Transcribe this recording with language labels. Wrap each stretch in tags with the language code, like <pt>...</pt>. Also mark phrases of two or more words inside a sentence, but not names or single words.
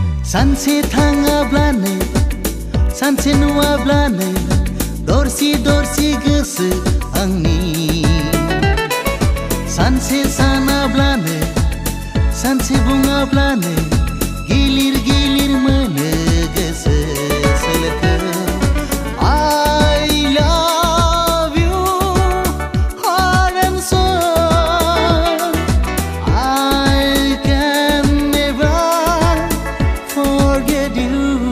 <brx>सानसे थाङाब्लानो सानसे नुवाब्लानो दरसि दरसि गोसो आंनि सानसे सानाब्लानो सानसे बुङाब्लानो गिलिर गिलिर मोनो गोसो सोलेरखौ</brx> <en>I love you heart and soul I can never forget you</en>